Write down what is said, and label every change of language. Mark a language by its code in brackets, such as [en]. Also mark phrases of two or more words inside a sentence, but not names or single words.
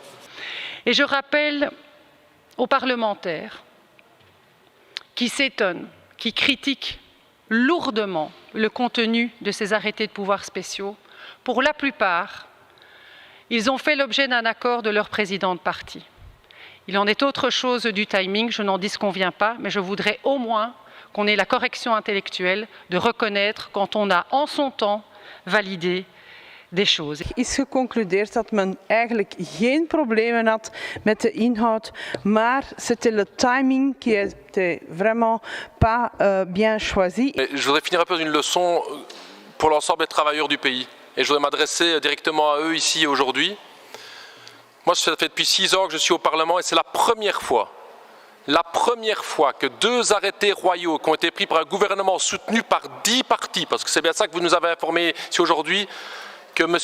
[fr] Et je rappelle aux parlementaires qui s'étonnent, qui critiquent lourdement le contenu de ces arrêtés de pouvoirs spéciaux, pour la plupart, ils ont fait l'objet d'un accord de leur président de parti. Il en est autre chose du timing, je n'en disconviens pas, mais je voudrais au moins qu'on ait la correction intellectuelle de reconnaître quand on a en son temps validé des choses. [nl] Is geconcludeerd dat men eigenlijk geen problemen had met de inhoud, maar [fr] c'était le timing qui était vraiment pas bien choisi. Je voudrais finir un peu d'une leçon pour l'ensemble des travailleurs du pays. Et je voudrais m'adresser directement à eux ici aujourd'hui. Moi, ça fait depuis 6 ans que je suis au Parlement et c'est la première fois que 2 arrêtés royaux qui ont été pris par un gouvernement soutenu par 10 partis, parce que c'est bien ça que vous nous avez informé ici aujourd'hui, que M.